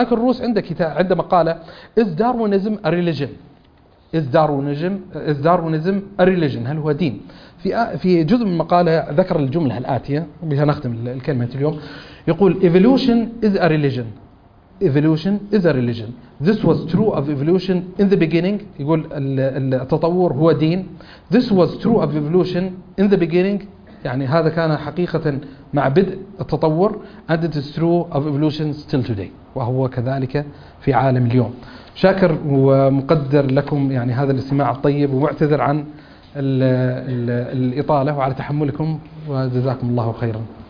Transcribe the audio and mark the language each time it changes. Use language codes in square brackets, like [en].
[ar] مايكل روس عنده مقالة: [en] Is Darwinism a religion؟ [ar] Is Darwinism a religion؟ هل هو دين؟ في جزء من مقالة ذكر الجملة الآتية، وبها نختم الكلمة اليوم، يقول: [en] Evolution is a religion. This was true of evolution in the beginning. [ar] يقول التطور هو دين. [en] This was true of evolution in the beginning. [ar] يعني هذا كان حقيقة مع بدء التطور. [en] And it is true of evolution still today. [ar] وهو كذلك في عالم اليوم. شاكر ومقدر لكم يعني هذا الاستماع الطيب، ومعتذر عن الإطالة وعلى تحملكم، وجزاكم الله خيرا.